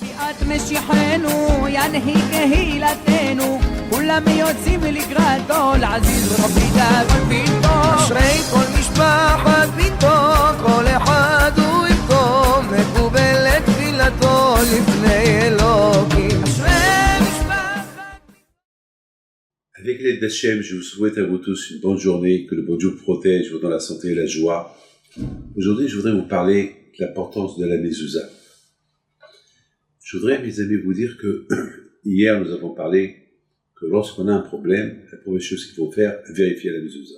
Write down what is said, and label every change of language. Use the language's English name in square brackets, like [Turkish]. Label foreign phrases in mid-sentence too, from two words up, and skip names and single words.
[Hebrew] את משיחנו ינהיג קהילתנו כולם יוצאים לקראתו לעזיז רבי דאגון ביתו אשרי כל משפחת ביתו כל אחד הוא איתו מקובלת תפילתו לפני אלוקים אשרי משפחת [French] Avec l'aide d'Hachem, je vous souhaite à vous tous une bonne journée, que le bon Dieu vous protège, vous dans la santé et la joie. Aujourd'hui, je voudrais vous parler de l'importance de la mezouza. Je voudrais, mes amis, vous dire que hier, nous avons parlé que lorsqu'on a un problème, la première chose qu'il faut faire, vérifier la mezouza.